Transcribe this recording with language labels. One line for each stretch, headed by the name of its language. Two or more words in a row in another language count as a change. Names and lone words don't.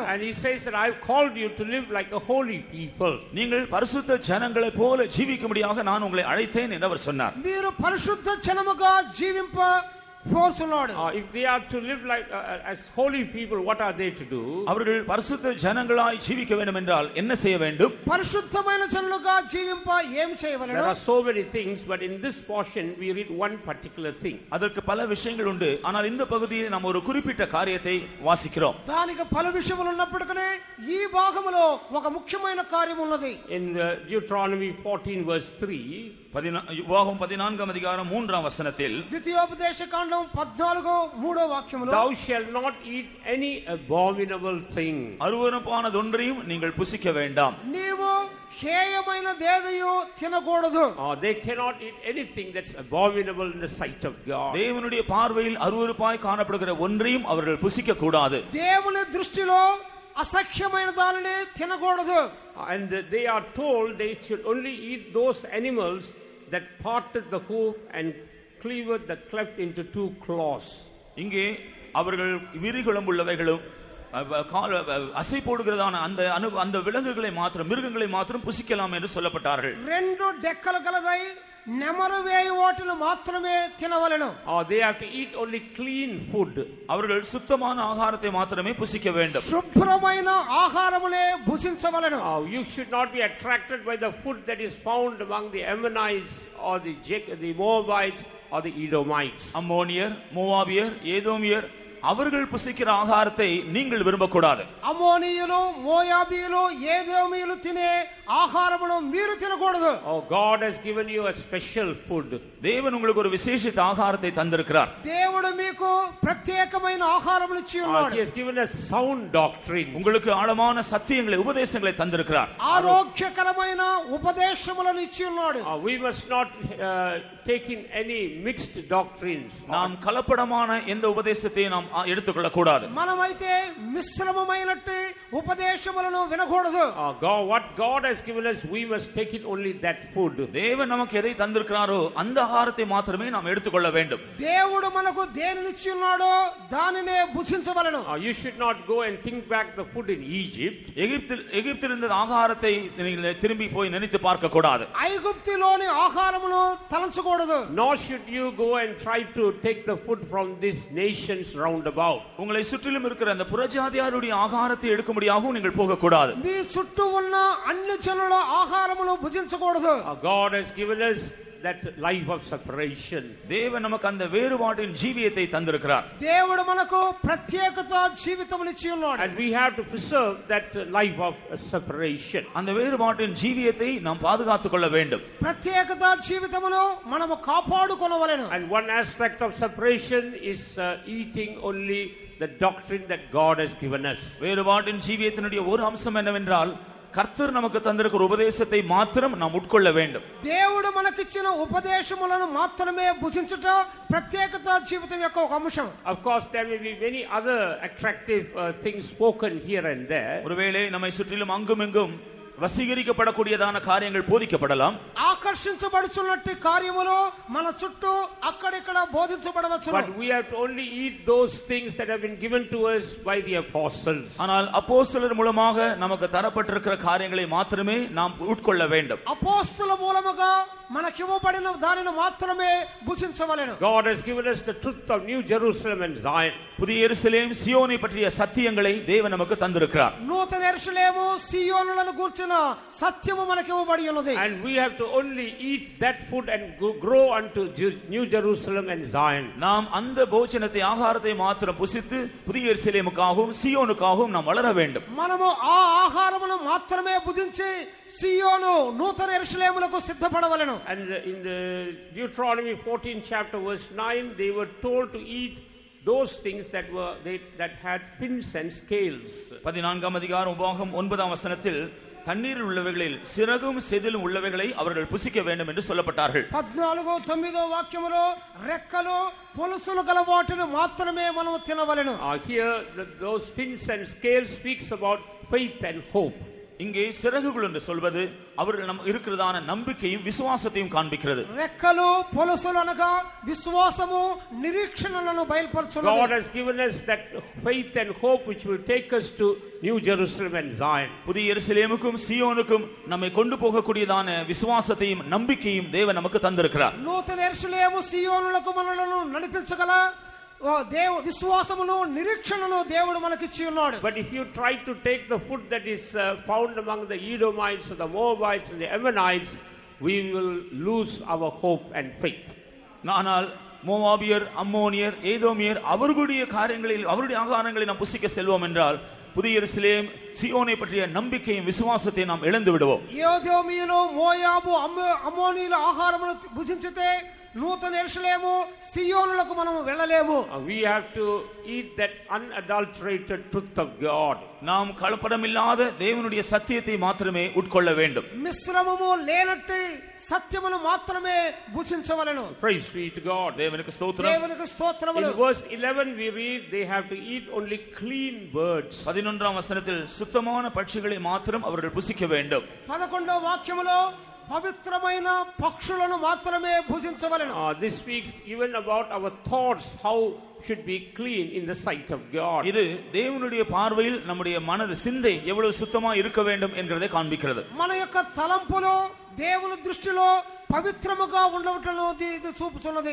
English: And he says that I have called you to live like a holy people.
Tamil: நீங்கள் பரிசுத்த ஜனங்களை போல ஜீவிக்கும்படியாக நான் உங்களை அழைத்தேன் என்று அவர் சொன்னார்.
Telugu: మీరు పరిశుద్ధ జనముగా జీవింప కోరుచున్నాడు.
English: If they are to live like as holy people, what are they to do?
Tamil: அவர்கள் பரிசுத்த ஜனங்களாய் ஜீவிக்க வேண்டும் என்றால் என்ன செய்ய வேண்டும்?
Telugu: పరిశుద్ధమైన జనులుగా జీవింప ఏం చేయవలెను?
English: There are so many things, but in this portion we read one particular thing.
Tamil: அதற்கு பல விஷயங்கள் உண்டு, ஆனால் இந்த பகுதியில் நாம் ஒரு குறிப்பிட்ட காரியத்தை வாசிக்கிறோம்.
Telugu: దానికి పలు విషయములు ఉన్నప్పటికీ ఈ భాగములో ఒక ముఖ్యమైన కార్యం ఉన్నది.
English: In Deuteronomy 14 verse 3,
Tamil: உபாகமம் 14ஆம் அதிகாரம் 3ஆம் வசனத்தில்,
Telugu: ద్వితీయోపదేశకాండం 14:3 వాక్యములో,
English: thou shalt not eat any abominable thing.
Tamil: அருவருப்பானதொன்றையும் நீங்கள் புசிக்க வேண்டாம்.
Telugu: నీవు హేయమైనదేదయు తినకూడదు.
English: They cannot eat anything that's abominable in the sight of God.
Tamil: தேவனுடைய பார்வையில் அருவருப்பாய் காணப்படுகிற ஒன்றையும் அவர்கள் புசிக்க கூடாது.
Telugu: దేవుని దృష్టిలో అసఖ్యమైన దానిని తినకూడదు.
English: And they are told they should only eat those animals that parted the hoof and cleaved the cleft into two claws.
Tamil: இங்கே அவர்கள் விரிகுளம்புள்ளவைகளும் அசை போடுகிறதான அந்த விலங்குகளை மாத்திரம், மிருகங்களை மாத்திரம் புசிக்கலாம் என்று சொல்லப்பட்டார்கள்.
Telugu: రెండు డెక్కలు గలదై నెమరు వేయి వాటిని మాత్రమే తినవలెను.
English: They have to eat only clean food.
Tamil: அவர்கள் சுத்தமான ஆகாரத்தை மாத்திரமே புசிக்க வேண்டும்.
Telugu: శుభ్రమైన ఆహారమునే భుజించవలెను.
English: You should not be attracted by the food that is found among the Ammonites or the Moabites or the Edomites.
Tamil: அம்மோனியர், மோவாபியர், ஏதோமியர் அவர்கள் புசிக்கிற ஆகாரத்தை நீங்கள் விரும்பக்கூடாது.
Telugu: అమోనీయులు, మోయాబీయులు, ఏదోమీయులు తినే ఆహారమును మీరు తినకూడదు.
English: God has given you a special food.
Tamil: தேவன் உங்களுக்கு ஒரு விசேஷித்த ஆகாரத்தை தந்திருக்கிறார்.
Telugu: దేవుడు మీకు ప్రత్యేకమైన ఆహారమును ఇచ్చి ఉన్నాడు.
English: He has given us sound doctrine.
Tamil: உங்களுக்கு ஆழமான சத்தியங்களை, உபதேசங்களை தந்திருக்கிறார்.
Telugu: ఆరోగ్యకరమైన ఉపదేశములను ఇచ్చి ఉన్నాడు.
English: We must not take in any mixed doctrines.
Tamil: நாம் கலப்படமான எந்த உபதேசத்தையும் நாம் எடுத்துக்கொள்ள கூடாது.
Telugu: మనమైతే మిశ్రమమైనట్టు ఉపదేశములను వినకూడదు.
English: What God has given us, we must take it only that food.
Tamil: தேவன் நமக்கு எதை தந்திருக்கிறாரோ அந்த ஆகாரத்தை மாத்திரமே நாம் எடுத்துக்கொள்ள வேண்டும்.
Telugu: దేవుడు మనకు దేనిని ఇచ్చి ఉన్నాడో దానినే భుజించవలెను.
English: You should not go and think back the food in Egypt.
Tamil: எகிப்தில் இருந்த ஆகாரத்தை நீங்கள் திரும்பி போய் நினைத்து பார்க்க கூடாது.
Telugu: ఐగుప్తులోని ఆహారమును తలంచకూడదు.
English: Nor should you go and try to take the food from these nations round about.
Tamil: உங்களை சுற்றிலும் இருக்கிற அந்த புறஜாதியாருடைய ஆகாரத்தை எடுக்கும்படியாகவும் நீங்கள் போக கூடாது.
Telugu: మీ చుట్టూ ఉన్న అన్ని జనుల ఆహారమును భుజించకూడదు.
English: God has given us that life of separation.
Tamil: தேவன் நமக்கு அந்த வேறுபாட்டின் ஜீவியத்தை தந்திருக்கிறார்.
Telugu: దేవుడు మనకు ప్రత్యేకత జీవితమును ఇచ్చి ఉన్నాడు.
English: And we have to preserve that life of separation.
Tamil: அந்த வேறுபாட்டின் ஜீவியத்தை நாம் பாதுகாத்துக் கொள்ள வேண்டும்.
Telugu: ప్రత్యేకత జీవితమును మనము కాపాడుకొనవలెను.
English: And one aspect of separation is eating only the doctrine that God has given us.
Tamil: வேறுபாட்டின் ஜீவியத்தினுடைய ஒரு அம்சம் என்னவென்றால் கர்த்தர் நமக்கு தந்திருக்கிற உபதேசத்தை மாத்திரம் நாம் உட்கொள்ள வேண்டும்.
Telugu: దేవుడు మనకిచ్చిన ఉపదేశములను మాత్రమే భుజించుట ప్రత్యేకత జీవితం యొక్క ఒక అంశం.
English: Of course there may be many other attractive things spoken here and there.
Tamil: ஒருவேளை நம்மை சுற்றிலும் அங்குமிங்கும்
Telugu: వశీకరించబడకూడియదాన కార్యங்கள் బోధించబడலாம். ఆకర్షించబడుచున్నట్టు కార్యములు మన చుట్టూ అక్కడిక్కడ బోధించబడవచ్చు.
English: But we have to only eat those things that have been given to us by the apostles.
Tamil: ஆனால் அப்போஸ்தலர் மூலமாக நமக்கு தரப்பட்டிருக்கிற காரியங்களை மாத்திரமே நாம் உட்கொள்ள வேண்டும்.
Telugu: అపోస్తల మూలముగా మనకి ఇవ్వబడిన దానిని మాత్రమే భుజించవలెను.
English: God has given us the truth of New Jerusalem and Zion.
Tamil: புதிய எருசலேம் சியோனை பற்றிய சத்தியங்களை தேவன் நமக்கு தந்திருக்கிறார்.
Telugu: నూతన యెరూషలేము సియోనులను గూర్చిన సత్యము మనకి ఇవ్వబడి ఉన్నది.
English: And we have to only eat that food and grow unto New Jerusalem and Zion.
Tamil: நாம் அந்த போஜனத்தை ஆகாரத்தை மாத்திரம் புசித்து புதிய எருசலேமுக்காகவும் சியோனுக்காகவும் நாம் வளர வேண்டும்.
Telugu: మనము ఆ ఆహారమును మాత్రమే భుజించి సియోను నూతన యెరూషలేములకు సిద్ధపడవలెను.
English: And in the Deuteronomy 14 chapter verse 9 they were told to eat those things that had fins and scales.
Tamil: 14ஆம் அதிகாரம் உபாகம் 9ஆம் வசனத்தில் தண்ணீரில் உள்ளவைகளில் சிறகும் செதிலும் உள்ளவைகளை அவர்கள் புசிக்க வேண்டும் என்று சொல்லப்பட்டார்கள்.
Telugu: 14:9 వాక్యములో రెక్కలు పొలుసులు గల వాటిని మాత్రమే మనము తినవలెను.
English: Here those fins and scales speaks about faith and hope.
Tamil: இங்கே சிறகுகள் என்று சொல்வது அவர்கள் நம்ம இருக்கிறதான நம்பிக்கையும் விசுவாசத்தையும் காண்பிக்கிறது.
Telugu: రెక్కలు పొలుసులు అనగా విశ్వాసము నిరీక్షణలను బయలుపరుచున్నది.
English: God has given us that faith and hope which will take us to New Jerusalem and Zion.
Tamil: புதிய எருசலேமுக்கும் சியோனுக்கும் நம்மை கொண்டு போகக்கூடியதான விசுவாசத்தையும் நம்பிக்கையும் தேவன் நமக்கு தந்திருக்கிறார்.
Telugu: నూతన యెరూషలేము సియోనులకు మనలను నడిపించగల విశ్వాసమును నిరీక్షణను దేవుడు మనకిచ్చి ఉన్నాడు.
English: But if you try to take the food that is found among the Edomites, the Moabites and the Ammonites, we will lose our hope and faith.
Tamil: ஆனால் மோவாபியர், அம்மோனியர், ஏதோமியர் அவர்களுடைய காரியங்களில் அவருடைய ஆகாரங்களை நாம் புசிக்க செல்வோம் என்றால் புதிய எருசலேம் சியோனை பற்றிய நம்பிக்கையும் விசுவாசத்தை நாம் இழந்து விடுவோம்.
Telugu: ఏదోమీయులో మోయాబు అమ్మోనీయుల ஆகாரమును భుజించితే నూతన యెరూషలేము సియోనులకు మనము వెళ్ళలేము.
English: We have to eat that unadulterated truth of God.
Tamil: நாம் கலப்படமில்லாத தேவனுடைய சத்தியத்தை மாத்திரமே உட்கொள்ள வேண்டும்.
Telugu: మిశ్రమము లేనట్టి సత్యమును మాత్రమే భుజించవలెను.
English: Praise be to God.
Telugu: దేవునికి స్తోత్రం. దేవునికి స్తోత్రములు.
English: In verse 11 we read they have to eat only clean birds.
Tamil: 11ஆம் வசனத்தில் சுத்தமான பட்சிகளை மாத்திரம் அவர்கள் புசிக்க வேண்டும்.
Telugu: 11వ వాక్యములో పవిత్రమైన పక్షులను మాత్రమే భుజించవలెను.
English: This speaks even about our thoughts, how should be clean in the sight of God.
Tamil: இது தேவனுடைய பார்வையில் நம்முடைய மனது சிந்தை எவ்வளவு சுத்தமா இருக்க வேண்டும் என்கிறதை காண்பிக்கிறது.
Telugu: మన యొక్క తలంపులు దేవుని దృష్టిలో పవిత్రముగా ఉండవటను ఇది చూపుతున్నది.